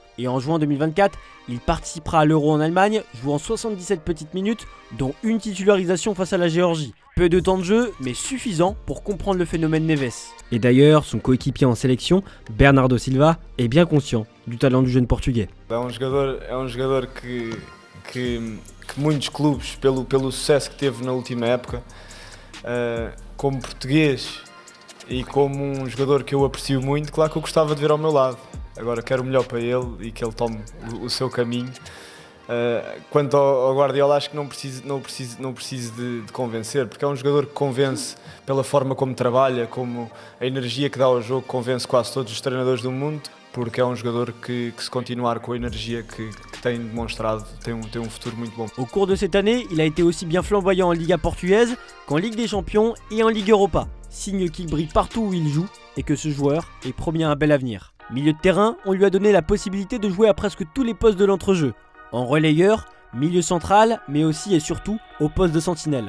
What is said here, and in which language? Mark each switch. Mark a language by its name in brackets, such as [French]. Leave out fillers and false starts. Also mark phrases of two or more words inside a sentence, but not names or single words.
[French] Et en juin 2024, il participera à l'Euro en Allemagne, jouant 77 petites minutes, dont une titularisation face à la Géorgie. Peu de temps de jeu, mais suffisant pour comprendre le phénomène Neves. Et d'ailleurs, son coéquipier en sélection, Bernardo Silva, est bien conscient du talent du jeune portugais. [Portuguese] É jogador que muitos clubes, pelo sucesso que teve na última época, como português e como jogador que eu aprecio muito, claro que eu gostava de ver ao meu lado. Agora quero o melhor para ele e que ele tome o seu caminho. Quanto ao Guardiola, acho que não preciso de convencer, porque é jogador que convence pela forma como trabalha, como a energia que dá ao jogo, convence quase todos os treinadores do mundo, porque é jogador que se continuar com a energia que tem demonstrado, tem um futuro muito bom. [French] Au cours de cette année, il a été aussi bien flamboyant en Liga portugaise qu'en Ligue des Champions et en Ligue Europa, signe qu'il brille partout où il joue et que ce joueur est promis à un bel avenir. Milieu de terrain, on lui a donné la possibilité de jouer à presque tous les postes de l'entrejeu. En relayeur, milieu central, mais aussi et surtout au poste de sentinelle.